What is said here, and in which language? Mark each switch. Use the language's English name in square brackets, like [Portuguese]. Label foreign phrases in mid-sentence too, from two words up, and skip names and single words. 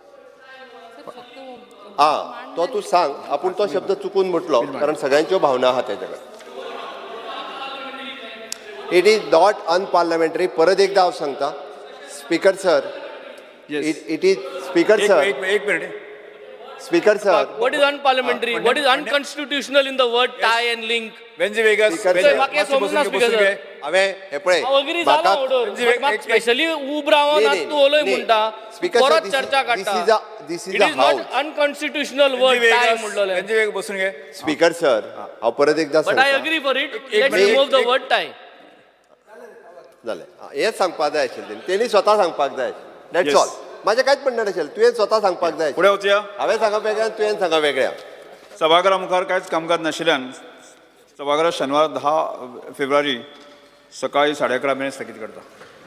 [Konkani] तो तूं सांग आपूण तो शब्द चुकून म्हटलो कारण सगळ्यांच्यो भावना आहात तेच्या कडेन. [English] it is not unparliamentary. [Konkani] परत एकदा हांव सांगता स्पीकर सर. [English] it is speaker sir. [Konkani] एक मिनिट. स्पीकर सर [English] What is unparliamentary? What is unconstitutional in the word tie and link? वेंजी वेगस Speaker, [Konkani] म्हाका समजना स्पीकर सर. हांवें हे पळय हांव अग्री जाला ऑर्डर म्हाका स्पेशली उब रावन आज तूं उलय म्हणटा स्पीकर परत चर्चा काडटा [English] दिस इट is a is not हाऊस unconstitutional word tie म्हणलोले [Konkani] वेंजी वेग बसून घे स्पीकर सर हांव परत एकदा [English] but I [Konkani] सांगता [English] agree for it let's remove the word tie [Konkani] जालें हेंच सांगपाक जाय आशिल्लें तेणी स्वता सांगपाक जाय [English] that's all [Konkani] म्हाजें कांयच म्हणणें नाशिल्लें तुवें स्वता सांगपाक जाय पुढे वचया हांवें सांगप वेगळें तुवें सांगप वेगळें सभागृहा मुखार कांयच कामकाज नाशिल्ल्यान सभागृह शेनवार 10 फेब्रुवारी सकाळी 11:30 मेरेन स्थगीत करता